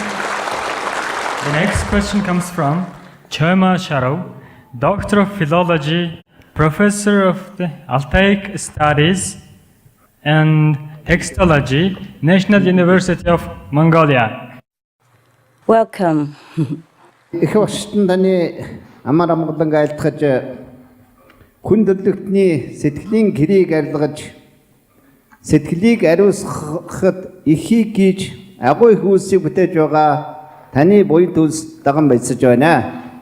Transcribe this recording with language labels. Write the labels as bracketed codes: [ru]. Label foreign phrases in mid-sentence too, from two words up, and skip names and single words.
[en] The next question comes from Choma Sharo, Doctor of Philology, Professor of the Altaic Studies and Textology, National University of Mongolia. Welcome. [mn] Их багштан таны амар амгалан айлтгаж хүндрэлтний сэтгэлийн гэрийг арилгаж сэтгэлийг ариусгахад ихийг гэж агуу их үйлсийг бүтээж байгаа таны буян төлс даган баясаж байна.